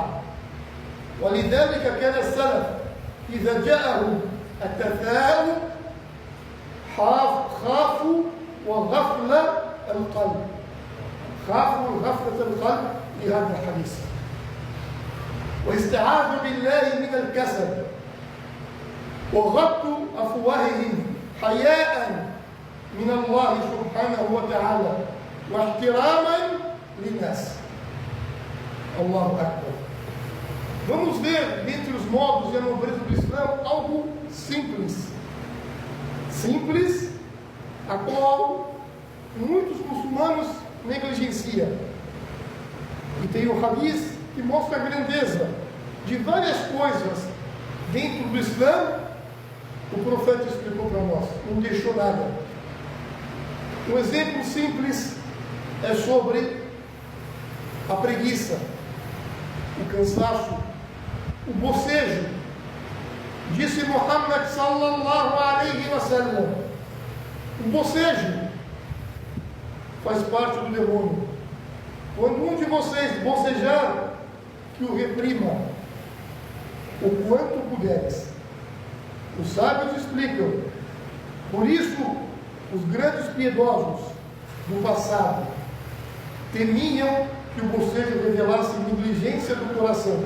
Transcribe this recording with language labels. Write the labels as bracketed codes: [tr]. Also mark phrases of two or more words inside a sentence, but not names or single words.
[ar] ولذلك كان السلف إذا جاءهم التثاؤب خافوا وغفل القلب، خافوا غفلة القلب لهذا الحديث، واستعاذوا بالله من الكسل، وغطوا أفواههم حياء من الله سبحانه وتعالى واحتراما للناس. الله أكبر. [pt] Vamos ver, dentre os modos e a nobreza do Islã, algo simples, a qual muitos muçulmanos negligenciam. E tem o hadith que mostra a grandeza de várias coisas dentro do Islã. O profeta explicou para nós, não deixou nada. Um exemplo simples é sobre a preguiça, o cansaço, o bocejo. Disse Muhammad [ar] صلى الله عليه وسلم: [pt] o bocejo faz parte do demônio. Quando um de vocês bocejar, que o reprima o quanto puderes. Os sábios explicam: por isso os grandes piedosos do passado temiam que o bocejo revelasse negligência do coração.